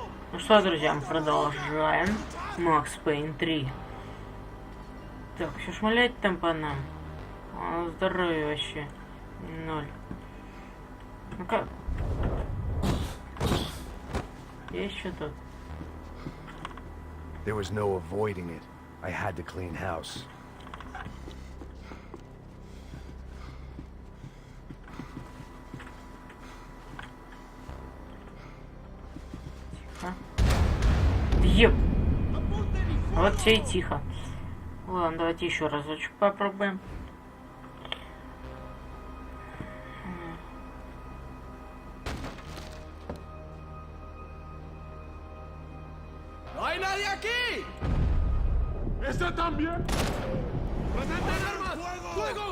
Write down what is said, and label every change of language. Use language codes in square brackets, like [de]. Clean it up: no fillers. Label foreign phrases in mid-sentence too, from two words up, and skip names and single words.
[ru] Ну что, друзья, мы продолжаем Max Payne 3. Так, что шмалять там по нам? Здоровье вообще 0. Ну-ка. Есть что-то? [en] There was no avoiding it. I had to clean house. [ru] Еб! Вот все и тихо. Ладно, давайте еще разочек попробуем. [es] ¡No hay nadie aquí! ¡Ese también! ¡Presenten armas! ¡Fuego!